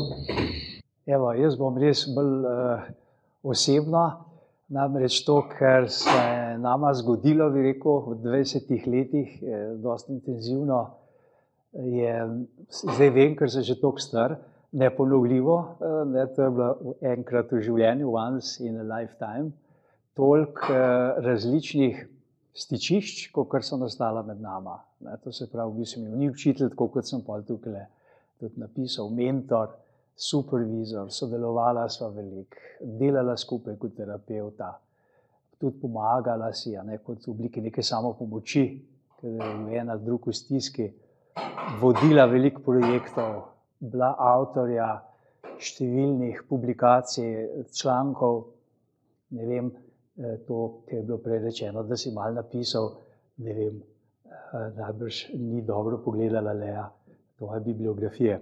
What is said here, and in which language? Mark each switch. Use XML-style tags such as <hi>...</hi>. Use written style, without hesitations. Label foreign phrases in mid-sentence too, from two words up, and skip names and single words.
<sl>Evo, jaz bom res bolj osebno, namreč to, kar se je nama zgodilo, bi rekel, v 20 letih, dosti intenzivno, zdaj vem, ker sem že toliko star, neponovljivo, to je bilo enkrat v življenju,</sl> <en>once in a lifetime,</en> <sl>toliko različnih stičišč, kot so nastala med nama. To se pravi, v bistvu ni učitelj, tako kot sem pa tukaj tudi napisal, mentor, supervizor, sodelovala sva veliko, delala skupaj kot terapeuta, tudi pomagala si, kot v obliki neke samopomoči, ker je ena druga v stiski, vodila veliko projektov, bila avtorja številnih publikacij, člankov, ne vem, to, kar je bilo prej rečeno, da si malo napisal, ne vem, najbrž ni dobro pogledala Lea, tvoje bibliografije.</sl>